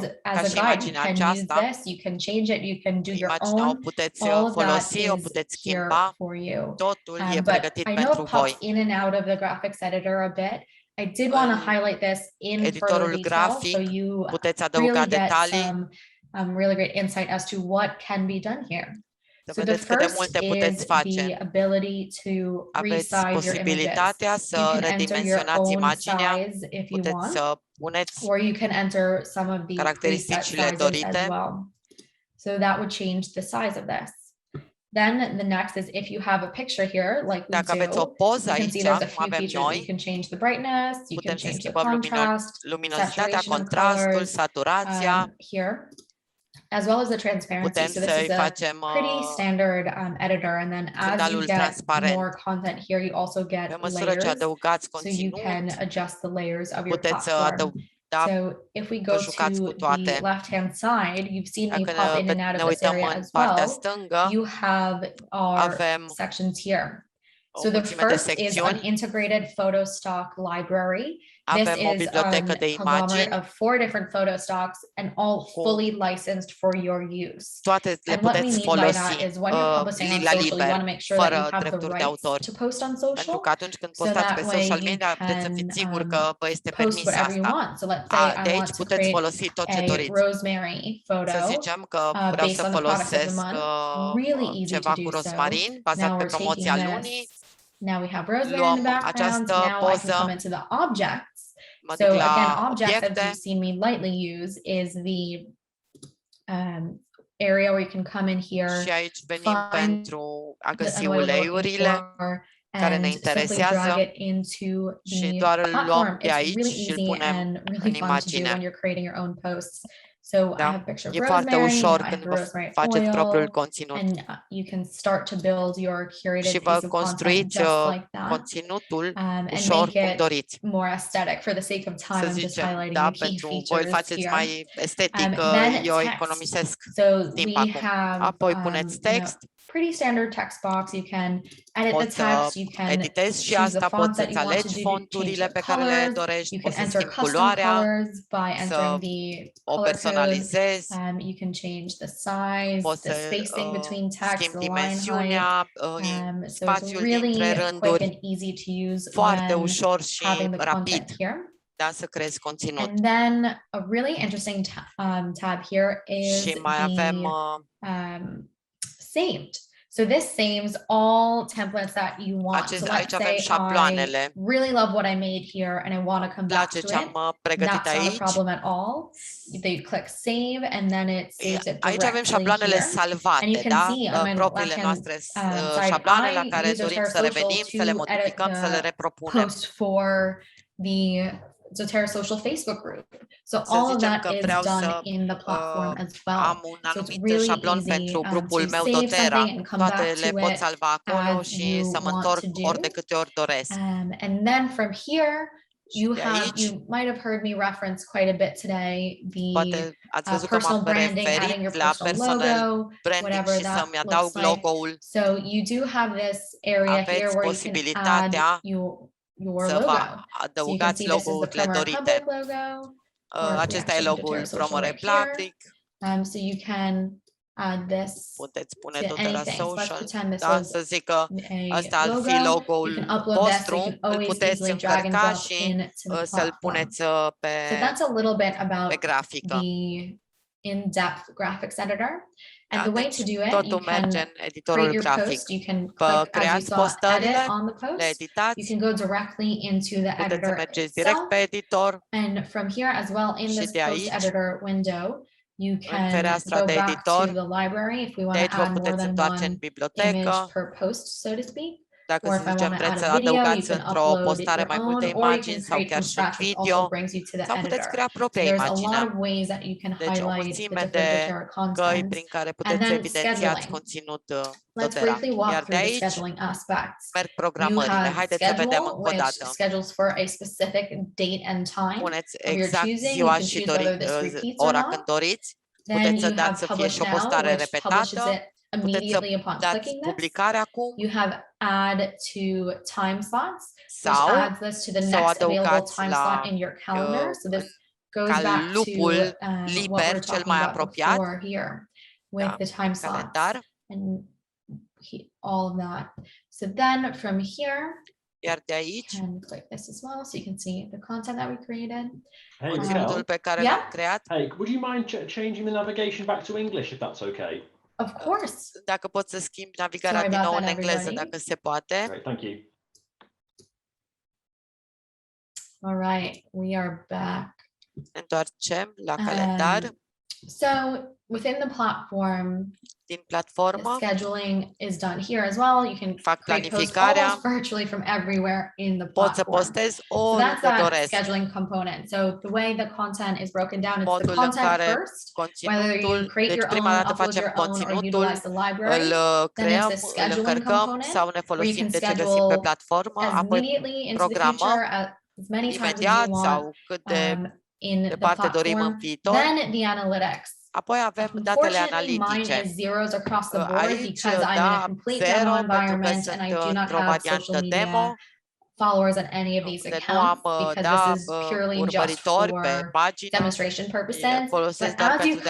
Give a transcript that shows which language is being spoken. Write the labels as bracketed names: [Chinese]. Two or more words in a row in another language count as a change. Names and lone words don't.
[Romanian] ca [English] as a [Romanian] și [English] guide. You [Romanian] imaginea [English] can use [Romanian] aceasta, [English] this, you can change it, you can do your [Romanian] imaginea o [English] own. [Romanian] puteți [English] All of that [Romanian] folosi, o [English] is [Romanian] puteți [English] here [Romanian] schimba, [English] for you. [Romanian] totul e [English] But [Romanian] pregătit [English] I know [Romanian] pentru [English] it pops [Romanian] voi. [English] in and out of the graphics editor a bit. I did want to highlight this in further [Romanian] Editorul [English] detail, [Romanian] grafic, [English] so you [Romanian] puteți adăuga [English] really get [Romanian] detalii, [English] some really great insight as to what can be done here. [Romanian] să [English] So the [Romanian] vedeți cât de [English] first [Romanian] multe [English] is [Romanian] puteți face. [English] the ability to [Romanian] Aveți [English] resize your images. [Romanian] posibilitatea [English] You [Romanian] să [English] can enter your [Romanian] redimensionați [English] own [Romanian] imaginea, [English] size if you [Romanian] puteți [English] want, [Romanian] să puneți [English] or you can enter some of the preset [Romanian] caracteristicile [English] sizes [Romanian] dorite. [English] as well. So that would change the size of this. Then the next is if you have a picture here, like we [Romanian] Dacă aveți [English] do, [Romanian] o poză [English] you can [Romanian] aici, [English] see there's a [Romanian] cum [English] few [Romanian] avem [English] features. You [Romanian] noi, [English] can change the brightness, you can [Romanian] putem să [English] change the [Romanian] schimbăm [English] contrast, [Romanian] luminositatea, [English] saturation of [Romanian] contrastul, [English] colors, [Romanian] saturația, [English] here, as well as the transparency. [Romanian] putem [English] So this [Romanian] să-i [English] is a [Romanian] facem [English] pretty standard editor, and then as you [Romanian] fundalul [English] get [Romanian] transparent. [English] more content here, you also get [Romanian] Pe măsură ce [English] layers, [Romanian] adăugați [English] so you can [Romanian] conținut, [English] adjust the layers of your [Romanian] puteți să [English] platform. [Romanian] Da, [English] So if we go [Romanian] jucați cu [English] to the [Romanian] toate. [English] left-hand side, you've seen me [Romanian] Dacă [English] pop in and [Romanian] ne [English] out of this [Romanian] uităm [English] area [Romanian] în [English] as [Romanian] partea [English] well. [Romanian] stângă, [English] You have our [Romanian] avem [English] sections here. [Romanian] o [English] So the [Romanian] mulțime de [English] first is an [Romanian] secțiuni. [English] integrated photo stock library. This [Romanian] Avem o [English] is [Romanian] bibliotecă de [English] conglomerate [Romanian] imagini. [English] of 4 different photo stocks and all [Romanian] Cu [English] fully licensed for your use. [Romanian] Toate le [English] And what we [Romanian] puteți [English] mean by that [Romanian] folosi [English] is when you're publishing on [Romanian] la [English] social, you [Romanian] liber, [English] want to make sure that you [Romanian] fără [English] have the [Romanian] drepturi de [English] rights [Romanian] autor. [English] to post on [Romanian] Pentru [English] social. [Romanian] că atunci când [English] So [Romanian] postați pe [English] that way [Romanian] social [English] you [Romanian] media, vreți să [English] can [Romanian] fiți siguri că vă este [English] post [Romanian] permis [English] whatever you [Romanian] asta. [English] want. So let's say [Romanian] De [English] I [Romanian] aici [English] want to [Romanian] puteți [English] create [Romanian] folosi tot ce [English] a [Romanian] doriți. [English] rosemary [Romanian] Să [English] photo [Romanian] zicem că vreau [English] based [Romanian] să [English] on the product of the [Romanian] folosesc [English] month. Really easy [Romanian] ceva [English] to [Romanian] cu [English] do so. [Romanian] rozmarin bazat [English] Now [Romanian] pe [English] we're [Romanian] promoția [English] taking [Romanian] lunii. [English] this. Now we have rosemary in [Romanian] Luăm [English] the background. [Romanian] această [English] Now I can [Romanian] poză. [English] come into the objects. [Romanian] Mă [English] So [Romanian] duc [English] again, [Romanian] la [English] objects, as [Romanian] obiecte. [English] you've seen me lightly use, is the area where you can come in here, [Romanian] Și aici venim [English] find [Romanian] pentru a [English] the [Romanian] găsi [English] what we're looking [Romanian] uleiurile [English] for, [Romanian] care ne [English] and simply drag [Romanian] interesează [English] it into [Romanian] și [English] the [Romanian] doar îl luăm [English] platform. [Romanian] de [English] It's [Romanian] aici [English] really [Romanian] și îl [English] easy [Romanian] punem [English] and [Romanian] în [English] really fun to do [Romanian] imagine. [English] when you're creating your own posts. So I [Romanian] Da. [English] have a picture of [Romanian] E foarte [English] rosemary. [Romanian] ușor [English] Now I [Romanian] când [English] have [Romanian] vă [English] rosemary [Romanian] faceți propriul [English] oil, [Romanian] conținut [English] and you can start to build your curated [Romanian] și [English] piece [Romanian] vă [English] of content [Romanian] construiți [English] just like that, [Romanian] conținutul [English] and [Romanian] ușor [English] make [Romanian] cum [English] it [Romanian] doriți. [English] more aesthetic. For the sake of time, [Romanian] Să [English] I'm just [Romanian] zicem, [English] highlighting [Romanian] da, [English] the key [Romanian] pentru voi îl [English] features [Romanian] faceți [English] here. [Romanian] mai estetic, [English] Then [Romanian] eu [English] text. [Romanian] economisesc [English] So [Romanian] timp [English] we [Romanian] acum. [English] have [Romanian] Apoi puneți text, [English] pretty standard text box. You can edit the [Romanian] poți să [English] text. You can [Romanian] editezi și [English] choose the [Romanian] asta, [English] fonts [Romanian] poți [English] that [Romanian] să-ți [English] you want to [Romanian] alegi [English] do, change [Romanian] fonturile [English] the [Romanian] pe care le [English] colors. [Romanian] dorești, [English] You [Romanian] poți [English] can [Romanian] să [English] enter [Romanian] schimbi [English] custom [Romanian] culoarea, [English] colors by [Romanian] să [English] entering the [Romanian] o [English] color code. [Romanian] personalizezi, [English] You can change the size, [Romanian] poți [English] the [Romanian] să [English] spacing between text, [Romanian] schimbi [English] the line height. [Romanian] dimensiunea, [English] So it's [Romanian] spațiul dintre [English] really quick [Romanian] rânduri, [English] and easy to use [Romanian] foarte [English] when [Romanian] ușor și [English] having the [Romanian] rapid, [English] content here. [Romanian] da, să creezi conținut. [English] And then a really interesting tab here is [Romanian] Și mai avem [English] saved. So this saves all templates that you want. So [Romanian] aici [English] let's [Romanian] avem [English] say [Romanian] șabloanele. [English] I really love what I made here and I want to come back [Romanian] Place [English] to [Romanian] ce [English] it. [Romanian] am pregătit [English] That's not a [Romanian] aici. [English] problem at all. They click save and then it saves it [Romanian] Aici avem [English] directly [Romanian] șabloanele [English] here. And [Romanian] salvate, [English] you can [Romanian] da? [English] see on my [Romanian] Propriile [English] left-hand [Romanian] noastre [English] side, [Romanian] șabloane la [English] I [Romanian] care [English] use [Romanian] dorim [English] doTERRA [Romanian] să revenim, să le [English] Social to edit [Romanian] modificăm, să le [English] the [Romanian] repropunem. [English] post for the doTERRA Social Facebook group. So [Romanian] Să [English] all of [Romanian] zicem [English] that [Romanian] că [English] is [Romanian] vreau [English] done [Romanian] să [English] in the platform as well. [Romanian] am un [English] So it's [Romanian] anumit [English] really [Romanian] șablon [English] easy [Romanian] pentru [English] to [Romanian] grupul meu [English] save [Romanian] doTERRA. [English] something and come [Romanian] Toate [English] back [Romanian] le [English] to [Romanian] pot [English] it [Romanian] salva acolo [English] as [Romanian] și [English] you [Romanian] să mă [English] want [Romanian] întorc [English] to do. [Romanian] ori de câte ori doresc. [English] And then from here, you [Romanian] de [English] have [Romanian] aici, [English] you might have heard me reference quite a bit today [Romanian] poate [English] the [Romanian] ați văzut că [English] personal [Romanian] m-am [English] branding, adding [Romanian] referit [English] your [Romanian] la [English] personal [Romanian] personal [English] logo, [Romanian] branding [English] whatever [Romanian] și [English] that [Romanian] să-mi [English] looks [Romanian] adaug [English] like. [Romanian] logo-ul. [English] So you do have this area here [Romanian] Aveți [English] where you can add [Romanian] posibilitatea [English] your [Romanian] să vă [English] logo. So you can [Romanian] adăugați [English] see this is the [Romanian] logo-urile [English] Promo [Romanian] dorite. [English] Republic logo. Or we [Romanian] Acesta e [English] actually have [Romanian] logo-ul [English] doTERRA [Romanian] Promo [English] Social right here. [Romanian] Republic. [English] So you can add this [Romanian] Puteți pune [English] to [Romanian] doTERRA [English] anything. So let's [Romanian] Social. [English] pretend this [Romanian] Da, [English] was [Romanian] să zic că [English] a [Romanian] ăsta ar fi [English] logo. You [Romanian] logo-ul [English] can upload this, so [Romanian] vostru, [English] you can [Romanian] îl [English] always [Romanian] puteți [English] easily drag and [Romanian] încărca [English] drop [Romanian] și [English] into the [Romanian] să-l [English] platform. [Romanian] puneți pe, [English] So that's a little bit [Romanian] pe [English] about [Romanian] grafică. [English] the in-depth graphics editor. And [Romanian] Da, [English] the way [Romanian] deci [English] to do it, [Romanian] totul [English] you can [Romanian] merge în editorul [English] create your [Romanian] grafic. [English] post. You can [Romanian] Vă [English] click, as you [Romanian] creați [English] saw, edit [Romanian] postările, [English] on the [Romanian] le [English] post. You [Romanian] editați, [English] can go directly into the [Romanian] puteți să [English] editor [Romanian] mergeți direct [English] itself. [Romanian] pe editor [English] And from here as well, in [Romanian] și [English] this [Romanian] de [English] post [Romanian] aici, [English] editor window, you [Romanian] în [English] can [Romanian] fereastra [English] go [Romanian] de [English] back to [Romanian] editor, [English] the library if we [Romanian] de [English] want [Romanian] aici [English] to [Romanian] vă [English] add more [Romanian] puteți [English] than [Romanian] întoarce în [English] one [Romanian] bibliotecă. [English] image per post, so to speak. [Romanian] Dacă, [English] Or [Romanian] să [English] if I want [Romanian] zicem, [English] to [Romanian] vreți [English] add [Romanian] să [English] a video, you [Romanian] adăugați [English] can [Romanian] într-o [English] upload [Romanian] postare [English] your [Romanian] mai [English] own, [Romanian] multe [English] or you can [Romanian] imagini sau [English] create [Romanian] chiar [English] from [Romanian] și un [English] scratch, which [Romanian] video, [English] also brings you to the [Romanian] sau puteți [English] editor. [Romanian] crea [English] So [Romanian] propria [English] there's a [Romanian] imagine. [English] lot of ways that you can [Romanian] Deci o [English] highlight the [Romanian] mulțime [English] different [Romanian] de [English] doTERRA [Romanian] căi [English] content. [Romanian] prin care [English] And [Romanian] puteți [English] then [Romanian] evidențiați [English] scheduling. [Romanian] conținut [English] Let's [Romanian] doTERRA. [English] briefly walk [Romanian] Iar de [English] through the [Romanian] aici [English] scheduling aspects. [Romanian] merg [English] You [Romanian] programările. [English] have [Romanian] Haideți să vedem [English] schedule, [Romanian] încă o [English] which [Romanian] dată. [English] schedules for a specific date and time [Romanian] Puneți [English] of your [Romanian] exact [English] choosing. You [Romanian] ziua [English] can [Romanian] și [English] choose whether this repeats or [Romanian] ora [English] not. [Romanian] când doriți. [English] Then [Romanian] Puteți să [English] you [Romanian] dați [English] have [Romanian] să fie [English] publish [Romanian] și o [English] now, [Romanian] postare [English] which publishes [Romanian] repetată. [English] it [Romanian] Puteți să [English] immediately upon [Romanian] dați [English] clicking this. [Romanian] publicare acum [English] You have add to time slots, which [Romanian] sau [English] adds this to the [Romanian] să o [English] next available [Romanian] adăugați [English] time [Romanian] la [English] slot in your calendar. So this goes [Romanian] ca [English] back to [Romanian] lupul [English] what [Romanian] liber [English] we're [Romanian] cel [English] talking [Romanian] mai [English] about [Romanian] apropiat. [English] before here with [Romanian] Da, [English] the time slots [Romanian] calendar. [English] and all of that. So then from here, [Romanian] Iar de aici, [English] can click this as well, so you can see the content that we created. Hey, [Romanian] conținutul [English] Miguel. [Romanian] pe care [English] Yeah. [Romanian] l-am creat. [English] Hey, would you mind changing the navigation back to English if that's okay? Of course. [Romanian] Dacă pot să schimb navigarea [English] Sorry [Romanian] din [English] about [Romanian] nou în [English] that, [Romanian] engleză, [English] everybody. [Romanian] dacă se poate. [English] Great, thank you. All right, we are back. [Romanian] Ne întoarcem la calendar. [English] So within the platform, [Romanian] Din [English] the [Romanian] platformă [English] scheduling is done here as well. You can [Romanian] fac [English] create posts [Romanian] planificarea. [English] almost virtually from everywhere in the [Romanian] Pot să [English] platform. [Romanian] postez [English] So that's [Romanian] oriunde [English] that [Romanian] doresc. [English] scheduling component. So the way the content is broken down, it's the [Romanian] Modul în [English] content [Romanian] care [English] first, whether you [Romanian] conținutul, [English] create [Romanian] deci [English] your [Romanian] prima [English] own, [Romanian] dată [English] upload [Romanian] facem [English] your own, or [Romanian] conținutul, [English] utilize the library. [Romanian] îl [English] Then it's [Romanian] creăm, [English] the [Romanian] îl [English] scheduling [Romanian] încărcăm [English] component, [Romanian] sau ne [English] where you [Romanian] folosim [English] can [Romanian] de ce găsim pe [English] schedule [Romanian] platformă, [English] as [Romanian] apoi [English] immediately into the [Romanian] programăm [English] future as many times as you [Romanian] imediat [English] want. [Romanian] sau cât de [English] in the [Romanian] departe dorim în [English] platform, [Romanian] viitor. [English] then the analytics. [Romanian] Apoi avem datele [English] Unfortunately, mine [Romanian] analitice. [English] is zeros across the board [Romanian] Aici, [English] because I'm in a [Romanian] da, [English] complete demo [Romanian] 0 pentru că [English] environment and I [Romanian] sunt [English] do not [Romanian] într-o [English] have social [Romanian] variantă [English] media [Romanian] demo, [English] followers on any of these [Romanian] unde nu am, [English] accounts because [Romanian] da, [English] this is purely just [Romanian] urmăritori pe [English] for [Romanian] pagină, [English] demonstration purposes. [Romanian] folosesc [English] But [Romanian] doar [English] as you [Romanian] pentru